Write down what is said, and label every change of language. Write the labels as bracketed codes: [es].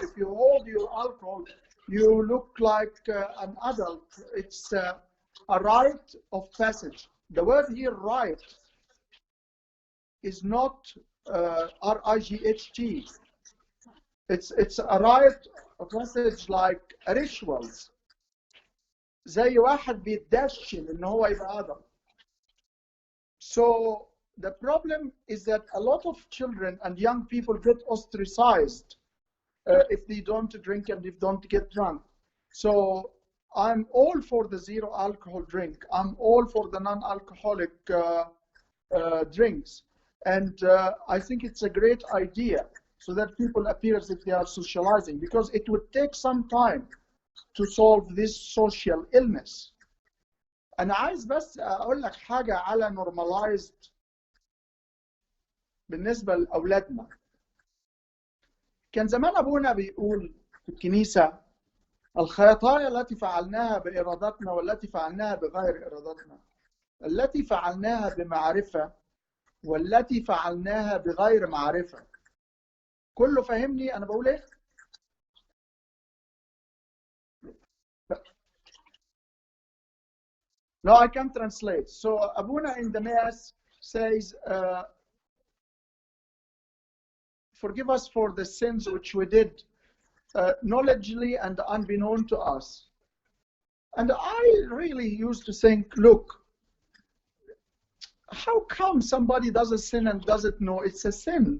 [en] If you hold your alcohol, you look like an adult. It's a rite of passage. The word here, rite, is not R-I-G-H-T. It's a rite of passage like rituals. [ar] زي واحد بيتدشن إن هو يبقى آدم. [en] So the problem is that a lot of children and young people get ostracized if they don't drink and if they don't get drunk. So I'm all for the zero alcohol drink. I'm all for the non-alcoholic drinks. And I think it's a great idea so that people appear as if they are socializing, because it would take some time to solve this social illness. [ar] أنا عايز بس أقول لك حاجة على normalized بالنسبة لأولادنا. كان زمان أبونا بيقول في الكنيسة الخطايا التي فعلناها بإرادتنا والتي فعلناها بغير إرادتنا، التي فعلناها بمعرفة والتي فعلناها بغير معرفة. كله فهمني أنا بقول إيه؟ [en] No, I can translate. So Abuna in the Mass says, forgive us for the sins which we did knowledgeably and unbeknown to us. And I really used to think, look, how come somebody does a sin and doesn't know it's a sin?